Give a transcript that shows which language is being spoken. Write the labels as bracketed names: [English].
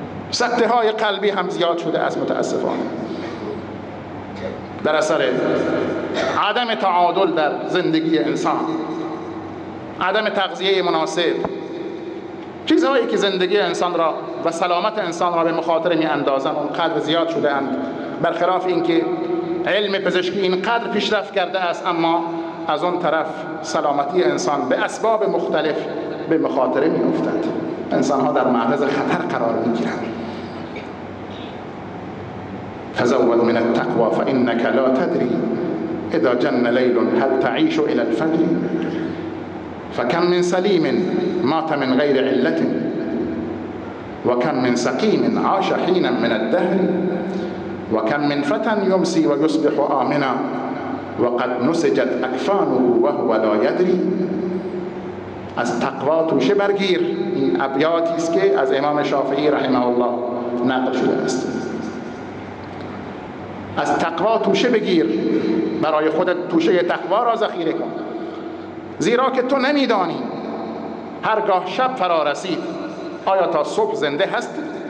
[Persian] سکته‌های قلبی هم زیاد شده است متاسفانه، در اثر عدم تعادل در زندگی انسان، عدم تغذیه مناسب، چیزهایی که زندگی انسان را و سلامت انسان را به مخاطره می اندازند اونقدر زیاد شده اند، برخلاف اینکه علم پزشکی اینقدر پیشرفت کرده است اما از اون طرف سلامتی انسان به اسباب مختلف به مخاطره می افتد. انسان ها در معرض خطر قرار می گیرند. [Arabic] تزود من التقوى فإنك لا تدري إذا جن ليل هل تعيش إلى الفجر فكم من سليم مات من غير علة وكم من سقيم عاش حينا من الدهر وكم من فتى يمسي ويصبح آمنا وقد نسجت أكفانه وهو لا يدري. [Persian] از تقوا توشه برگیر. این ابیاتی است که از امام شافعی رحمه الله نقل شده است. از تقوا توشه بگیر، برای خودت توشه تقوا را ذخیره کن، زیرا که تو نمیدانی هرگاه شب فرا رسید آیا تا صبح زنده هستی.